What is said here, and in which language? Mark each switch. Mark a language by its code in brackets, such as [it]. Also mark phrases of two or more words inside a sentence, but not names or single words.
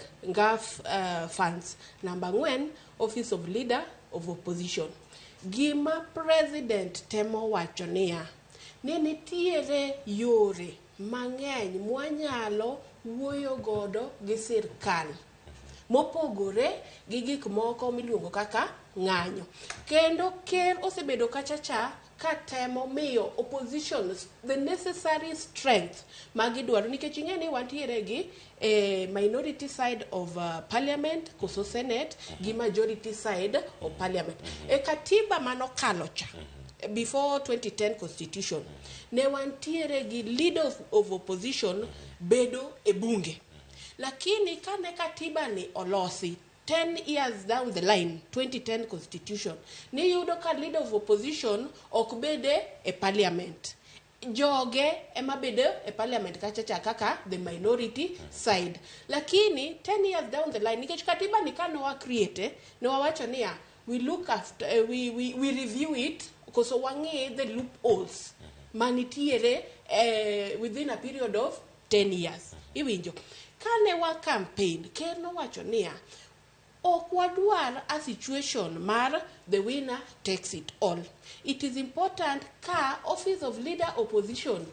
[en] ngaf funds. Number 4, office of leader of opposition. [luo] Gima president temo wacho niya, ni nitiere yore mang'eny mwanyalo wuoyo godo gi sirkal mopogore gi gik moko miluongo kaka ng'anyo. Kendo ker osebedo kachacha ka temo miyo opposition [en] the necessary strength [luo] magidwaro, nikech ing'e ni wantiere gi [en] minority side of parliament [luo] koso senate gi [en] majority side of parliament. [luo] E katiba manokalo cha [en] before 2010 constitution [luo] ne wantiere gi [en] leader of opposition [luo] bedo e bunge, lakini kane katiba ni olosi [en] 10 years down the line, 2010 constitution, [luo] ni yudo ka [en] leader of opposition [luo] ok bede e parliament. Joge ema bede e parliament kachacha kaka [en] the minority side. Lakini 10 years down the line, [luo] nikech katiba ni kano create, no wawacho niya, [en] we look after, we review it, [luo] koso wangi [en] the loopholes manitiere within a period of 10 years. [luo] Iwinjo. Kane wa campaign, ker no wacho niya, ok wadwar [en] a situation [luo] mar [en] the winner takes it all. It is important ka office of leader opposition